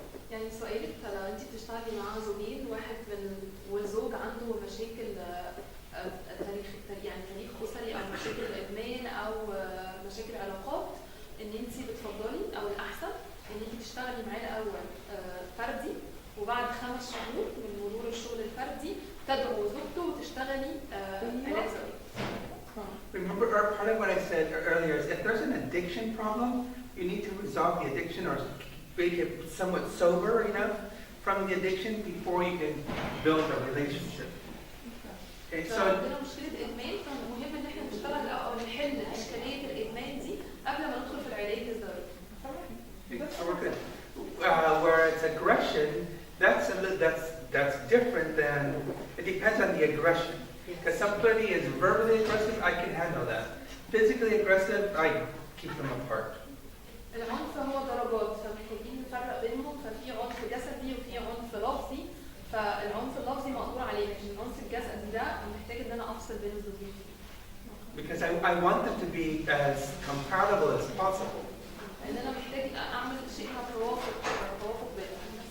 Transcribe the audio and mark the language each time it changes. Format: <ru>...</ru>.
<ar>يعني سؤالك لو انت بتشتغلي مع زوجين، واحد والزوج عنده مشاكل تاريخ اسري او مشاكل ادمان او مشاكل علاقات، ان انت بتفضلي او الاحسن ان انت تشتغلي معاه الاول فردي، وبعد 5 شهور من مرور الشغل الفردي تدعو زوجته وتشتغلي علاج زوجي.</ar> <en>Remember, part of what I said earlier is if there's an addiction problem, You need to resolve the addiction or make it somewhat sober enough from the addiction before you can build a relationship. Okay, so</en> <ar>عندنا مشكلة إدمان، فمهم إن إحنا نشتغل أو نحل إشكالية الإدمان دي قبل ما ندخل في العلاج الزوجي.</ar> <en>so we're good. Where it's aggression, that's different than, it depends on the aggression. Because somebody is verbally aggressive, I can handle that. Physically aggressive, I keep them apart.</en> <ar>العنف هو درجات، فمحتاجين نفرق بينهم، ففي عنف جسدي وفي عنف لفظي، فالعنف اللفظي مقدور عليه، لكن العنف الجسدي ده محتاج ان انا افصل بين الزوجين.</ar> <en>Because I want them to be as compatible as possible.</en> <ar>لان انا محتاج اعمل شيء من التوافق بينهم.</ar>